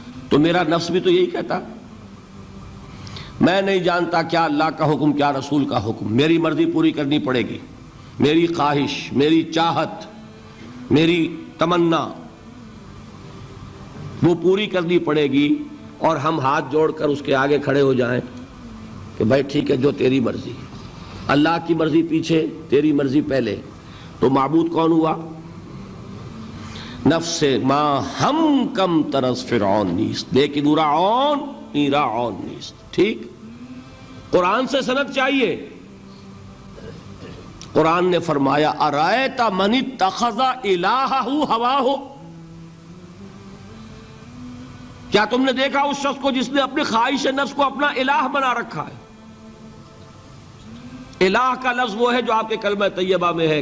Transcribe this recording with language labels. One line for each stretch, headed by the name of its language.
Urdu: تو میرا نفس بھی تو یہی کہتا، میں نہیں جانتا کیا اللہ کا حکم کیا رسول کا حکم، میری مرضی پوری کرنی پڑے گی، میری خواہش، میری چاہت، میری تمنا وہ پوری کرنی پڑے گی. اور ہم ہاتھ جوڑ کر اس کے آگے کھڑے ہو جائیں کہ بھائی ٹھیک ہے جو تیری مرضی. اللہ کی مرضی پیچھے، تیری مرضی پہلے. تو معبود کون ہوا؟
Persian: نفس ما ہم کم ترس فرعون نیست لیکن اورا عون ایرا عون نیست.
Urdu: ٹھیک. قرآن سے سند چاہیے. قرآن نے فرمایا
Arabic: ارائیت من اتخذ الہہ ہواہ،
Urdu: کیا تم نے دیکھا اس شخص کو جس نے اپنی خواہش نفس کو اپنا الہ بنا رکھا ہے؟ الہ کا لفظ وہ ہے جو آپ کے کلمہ طیبہ میں ہے.